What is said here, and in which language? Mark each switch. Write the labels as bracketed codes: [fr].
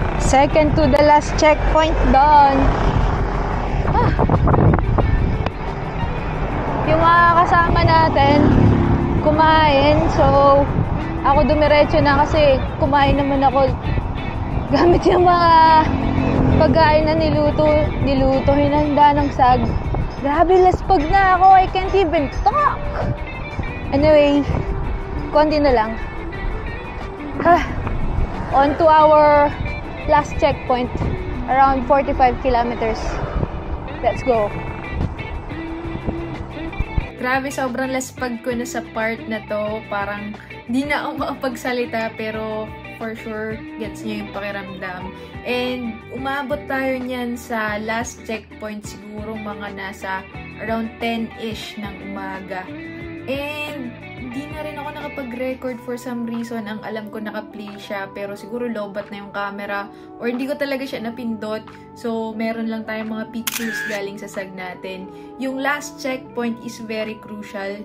[en] Second to the last checkpoint done. Ah. [tl] Yung mga kasama natin kumain, so ako dumiretso na kasi kumain naman ako gamit yung mga pagkain na niluto, hinanda ng sag. Grabe, laspag na ako. [en] I can't even talk. Anyway, [tl] konti na lang. [en] On to our last checkpoint. Around 45 kilometers. Let's go. [tl] Grabe, sobrang laspag ko na sa part na to. Parang di na ako makapagsalita, pero [en] for sure, [tl] gets nyo yung pakiramdam. And umabot tayo niyan sa last checkpoint siguro mga nasa around 10-ish ng umaga. And di na rin ako nakapag-record [en] for some reason. [tl] Ang alam ko naka-play siya, pero siguro lobat na yung camera or hindi ko talaga siya napindot. So meron lang tayong mga pictures galing sa sag natin. [en] Yung last checkpoint is very crucial.